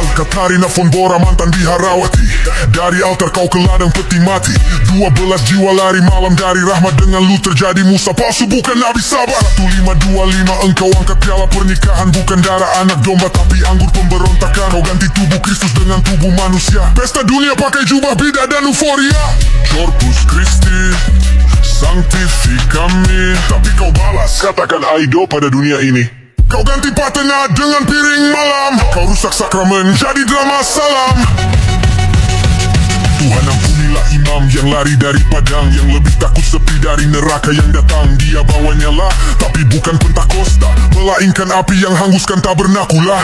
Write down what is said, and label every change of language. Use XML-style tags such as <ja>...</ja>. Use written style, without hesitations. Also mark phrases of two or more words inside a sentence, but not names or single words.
<id>Katarina von Bora mantan biharawati, dari altar kau ke ladang peti mati. 12 jiwa lari malam dari rahmat dengan Luther jadi Musa palsu bukan Nabi sabar. 1525 engkau angkat piala pernikahan, bukan darah anak domba tapi anggur pemberontakan. Kau ganti tubuh Kristus dengan tubuh manusia, pesta dunia pakai jubah bidah dan euforia.</id> <la>Corpus Christi sanctificami,</la> <id>tapi kau balas katakan aido pada dunia ini. Kau ganti patena dengan piring malam, kau rusak sakramen jadi drama salam. Tuhan ampunilah imam yang lari dari padang, yang lebih takut sepi dari neraka yang datang. Dia bawanya lah, tapi bukan Pentakosta, melainkan api yang hanguskan tabernakula.</id>